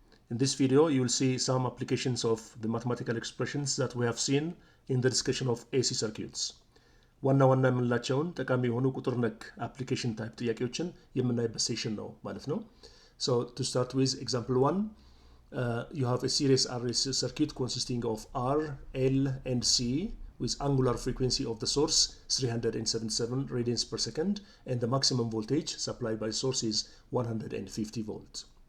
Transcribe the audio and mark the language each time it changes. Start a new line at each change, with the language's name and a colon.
English: In this video you will see some applications of the mathematical expressions that we have seen in the discussion of AC circuits.
Amharic: ዋና የምንላቸውን ጠቃሚ የሆኑ ቁጥር ነክ application type ጥያቄዎችን የምናይበት ሴሽን ነው ማለት ነው.
English: So to start with example 1, you have a series RLC circuit consisting of R, L and C with angular frequency of the source 377 radians per second and the maximum voltage supplied by source is 150 volts.